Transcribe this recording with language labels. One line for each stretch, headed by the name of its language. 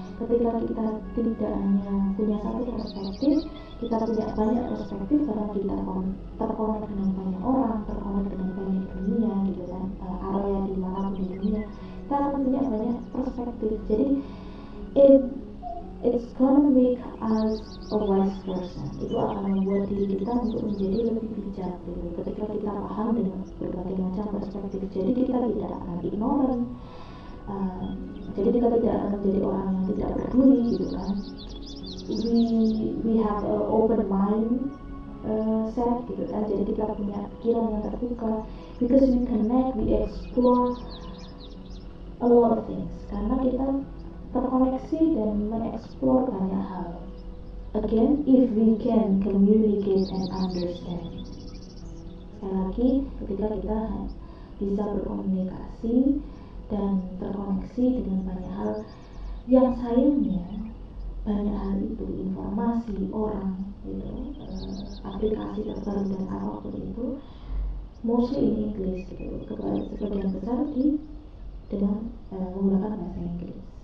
Indonesian: Ketika kita tidak hanya punya satu perspektif, kita punya banyak perspektif karena kita terkonek dengan banyak orang, terkonek dengan banyak dunia gitu kan, area di mana di dunia, kita akan punya banyak perspektif. Jadi
English: it's gonna make us a wise person.
Indonesian: Itu akan membuat diri kita untuk menjadi lebih bijak gitu. Ketika kita paham dengan berbagai macam perspektif, jadi kita tidak akan ignorant. Jadi kita tidak akan menjadi orang yang tidak peduli gitu kan.
English: We have an open mind set
Indonesian: gitu kan. Jadi kita punya pikiran yang terbuka,
English: because we connect, we explore a lot of things.
Indonesian: Karena kita terkoneksi dan mengeksplor banyak hal.
English: Again, if we can communicate and understand.
Indonesian: Sekali lagi, ketika kita bisa berkomunikasi dan terkoneksi dengan banyak hal, yang sayangnya banyak hal itu, informasi, orang, gitu, aplikasi terbaru dan apapun itu,
English: mostly in English,
Indonesian: gitu, sebagian besar dengan menggunakan bahasa Inggris.